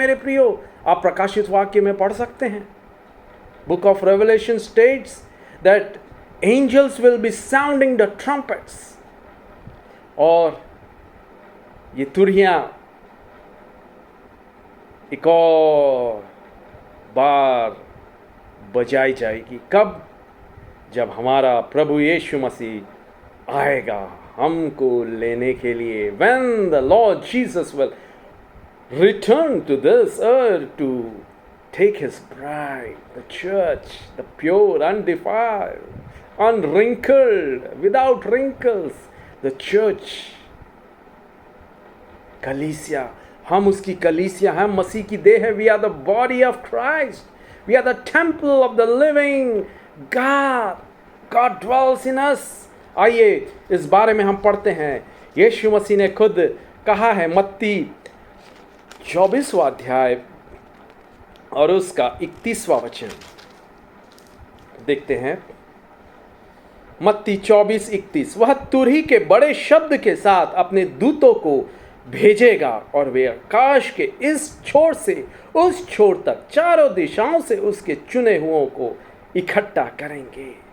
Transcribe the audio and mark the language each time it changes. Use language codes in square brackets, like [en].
[hi] मेरे प्रियो, आप प्रकाशित वाक्य में पढ़ सकते हैं, [en] book of Revelation states that angels will be sounding the trumpets, [hi] और ये तुरहियां एक और बार बजाई जाएगी। कब? जब हमारा प्रभु यीशु मसीह आएगा हमको लेने के लिए। [en] When the Lord Jesus will return to this earth to take his bride, the church, the pure, undefiled, unwrinkled, without wrinkles, the church, [hi] कलीसिया, हम उसकी कलीसिया, हम मसीह की देह है। [en] We are the body of Christ. We are the temple of the living God. God dwells in us. [hi] आइए इस बारे में हम पढ़ते हैं। यीशु मसीह ने खुद कहा है, मत्ती 24वां अध्याय और उसका 31वां वचन देखते हैं। मत्ती 24:31, वह तुरही के बड़े शब्द के साथ अपने दूतों को भेजेगा और वे आकाश के इस छोर से उस छोर तक चारों दिशाओं से उसके चुने हुओं को इकट्ठा करेंगे।